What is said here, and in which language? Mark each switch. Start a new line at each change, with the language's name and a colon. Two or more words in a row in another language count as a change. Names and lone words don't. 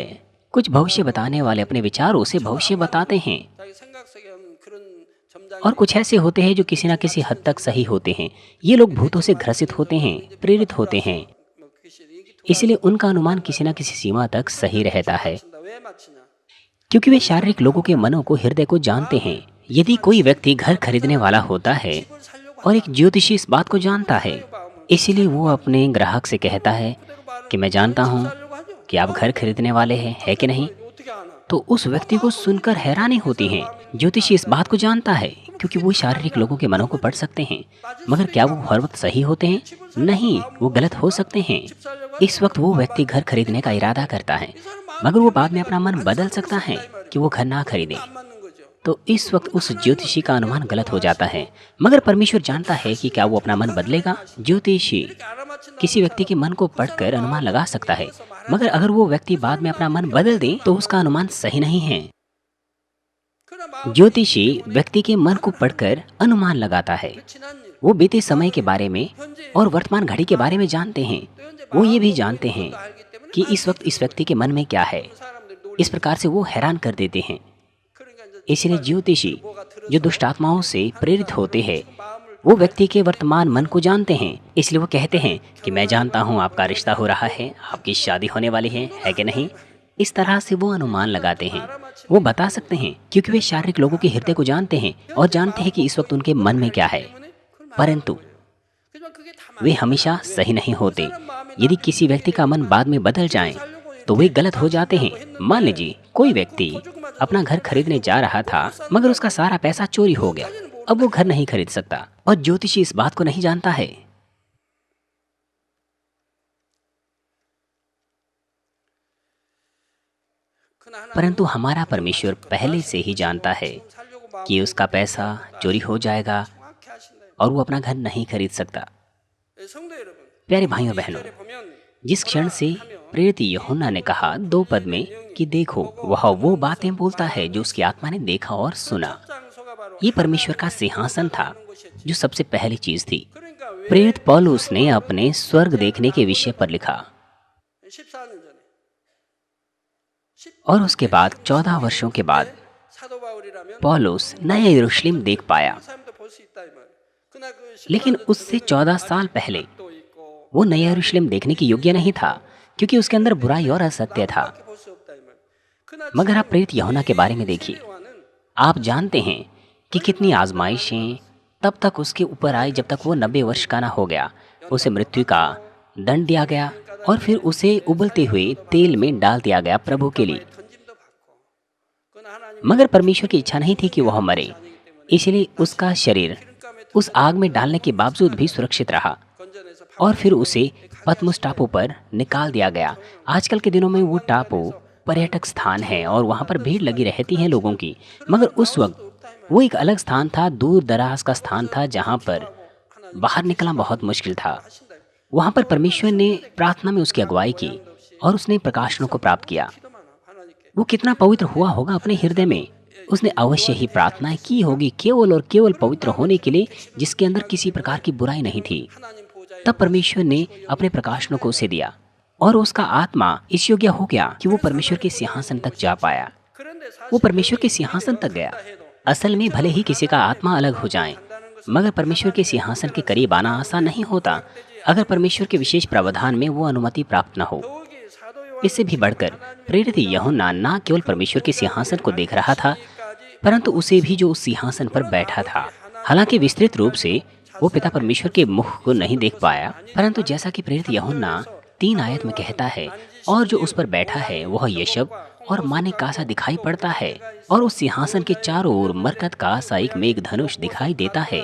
Hindi: कुछ भविष्य बताने वाले अपने विचारों से भविष्य बताते हैं, और कुछ ऐसे होते हैं जो किसी न किसी हद तक सही होते हैं। ये लोग भूतों से ग्रसित होते हैं, प्रेरित होते हैं, इसलिए उनका अनुमान किसी न किसी सीमा तक सही रहता है, क्योंकि वे शारीरिक लोगों के मनों को, हृदय को जानते हैं। यदि कोई व्यक्ति घर खरीदने वाला होता है
Korean: 집을 사려고
Hindi: और एक
Korean: 한다.
Hindi: ज्योतिषी इस बात को जानता है,
Korean: 그의 마음은
Hindi: इसीलिए वो अपने ग्राहक से कहता है
Korean: 그대로 말을
Hindi: कि मैं जानता
Korean: 집
Hindi: हूँ
Korean: 사려고 하죠.
Hindi: कि आप घर खरीदने वाले हैं, है कि नहीं?
Korean: 어떻게 아나?
Hindi: तो उस व्यक्ति को सुनकर हैरानी होती है। ज्योतिषी इस बात को जानता है क्योंकि वो शारीरिक लोगों के मनों को पढ़ सकते हैं, मगर क्या वो हर वक्त सही होते हैं? नहीं, वो गलत हो सकते हैं।
Korean: 집 사려고
Hindi: इस वक्त वो व्यक्ति घर खरीदने का इरादा करता है, मगर वो बाद में अपना मन बदल सकता है कि वो घर ना खरीदे।
Korean: 안 맞는 거죠.
Hindi: तो इस वक्त उस ज्योतिषी का अनुमान गलत हो जाता है, मगर परमेश्वर जानता है कि क्या वो अपना मन बदलेगा। ज्योतिषी
Korean: 이렇게 알아맞힌다고
Hindi: किसी व्यक्ति के मन को पढ़कर अनुमान लगा सकता है, मगर अगर वो व्यक्ति बाद में अपना मन बदल दे तो उसका अनुमान सही नहीं है।
Korean: 그러나 마음이
Hindi: ज्योतिषी व्यक्ति के मन को पढ़कर अनुमान लगाता है।
Korean: 지난 일,
Hindi: वो बीते समय के बारे में
Korean: 현재
Hindi: और वर्तमान घड़ी के बारे में जानते हैं।
Korean: 또 현재
Hindi: वो ये भी
Korean: 마음의
Hindi: जानते हैं
Korean: 것도 알기 때문에
Hindi: कि इस वक्त इस व्यक्ति के मन में क्या है।
Korean: 사람들 놀리.
Hindi: इस प्रकार से वो हैरान कर देते हैं।
Korean: 그러니까 이제
Hindi: इसलिए ज्योतिषी
Korean: 뭐가 들어서
Hindi: जो दुष्ट आत्माओं से प्रेरित होते हैं,
Korean: 마음을
Hindi: वो व्यक्ति के वर्तमान मन को जानते हैं। इसलिए वो कहते हैं कि मैं जानता हूँ आपका रिश्ता हो रहा है, आपकी शादी होने वाली है कि नहीं? इस तरह से वो अनुमान लगाते हैं। वो बता सकते हैं क्योंकि वे शारीरिक लोगों के हृदय को जानते हैं और जानते हैं कि इस वक्त उनके मन में क्या है। परंतु
Korean: 그지만 그게 다
Hindi: वे हमेशा सही नहीं होते। यदि किसी व्यक्ति का मन बाद में बदल जाए तो वे गलत हो जाते हैं। मान लीजिए कोई व्यक्ति अपना घर खरीदने जा रहा था, मगर उसका सारा पैसा चोरी हो गया। अब वो घर नहीं खरीद सकता और ज्योतिषी इस बात को नहीं जानता है।
Korean: 그러나
Hindi: परंतु हमारा परमेश्वर पहले से ही जानता है
Korean: 살려고 마음
Hindi: कि उसका पैसा चोरी हो जाएगा
Korean: 정확히 하신다.
Hindi: और वो अपना घर नहीं खरीद सकता।
Korean: 예, 성도 여러분,
Hindi: प्यारे भाइयों बहनों,
Korean: 이절에 보면
Hindi: जिस क्षण से प्रेरित यूहन्ना ने कहा 2 पद में कि देखो वह वो बातें बोलता है जो उसकी आत्मा ने देखा और सुना,
Korean: 장소가 바로
Hindi: ये परमेश्वर का सिंहासन था जो सबसे पहली चीज थी।
Korean: 그러니까 왜
Hindi: प्रेरित पौलुस ने अपने स्वर्ग देखने के विषय पर लिखा
Korean: 14년 전에
Hindi: और उसके बाद 14 वर्षों के बाद
Korean: 사도 바울이라면
Hindi: पौलुस नया यरूशलेम देख पाया।
Korean: 사람도 볼 수 있다 이 말. 그러나 그
Hindi: लेकिन उससे 14 साल पहले
Korean: 또 있고
Hindi: वो नया यरूशलेम देखने के योग्य नहीं था क्योंकि उसके अंदर बुराई और असत्य था।
Korean: 볼 수 없다 이 말. 그러나
Hindi: मगर आप प्रेरित यूहन्ना के बारे में देखिए,
Korean: 요한은
Hindi: आप जानते हैं कि कितनी आजमाइशें तब तक उसके ऊपर आई जब तक वो 90 वर्ष का ना हो गया। उसे मृत्यु का दंड दिया गया और फिर उसे उबलते हुए तेल में डाल दिया गया प्रभु के लिए।
Korean: 던짐도 받고. 그러나 하나님
Hindi: मगर परमेश्वर की इच्छा नहीं थी कि वह मरे, इसलिए उसका शरीर उस आग में डालने के बावजूद भी सुरक्षित रहा
Korean: 건져내서
Hindi: और फिर उसे पतमुस टापू पर निकाल दिया गया। आजकल के दिनों में वो टापू पर्यटक स्थान है और वहाँ पर भीड़ लगी रहती है लोगों की, मगर उस वक्त वो एक अलग स्थान था, दूर दराज का स्थान था जहाँ पर बाहर निकलना बहुत मुश्किल था। वहाँ पर परमेश्वर ने प्रार्थना में उसकी अगुवाई की और उसने प्रकाशनों को प्राप्त किया।
Korean: 기도만 하나님께
Hindi: वो कितना पवित्र हुआ होगा अपने हृदय में। उसने अवश्य ही प्रार्थनाएं की होगी केवल और केवल पवित्र होने के लिए, जिसके अंदर किसी प्रकार की बुराई नहीं थी।
Korean: 하나님 보좌에
Hindi: तब परमेश्वर ने अपने प्रकाशनों को उसे दिया और उसका आत्मा इस योग्य हो गया कि वो परमेश्वर के सिंहासन तक जा पाया।
Korean: 그런데
Hindi: वो
Korean: 사실
Hindi: परमेश्वर के सिंहासन तक गया। असल में भले ही किसी का आत्मा अलग हो जाए, मगर परमेश्वर के सिंहासन के करीब आना आसान नहीं होता अगर परमेश्वर के विशेष प्रावधान में वो अनुमति प्राप्त न हो।
Korean: 더욱이 사도 요한
Hindi: इससे भी बढ़कर प्रेरित यूहन्ना न केवल परमेश्वर के सिंहासन को देख रहा था, परंतु उसे भी जो उस सिंहासन पर बैठा था। हालांकि विस्तृत रूप से वो पिता परमेश्वर के मुख को नहीं देख पाया, परंतु जैसा कि प्रेरित यूहन्ना 3 आयत में कहता है, और जो उस पर बैठा है वह यशब और माने का सा दिखाई पड़ता है और उस सिंहासन के चारों ओर मरकत का सा एक मेघ धनुष दिखाई देता है।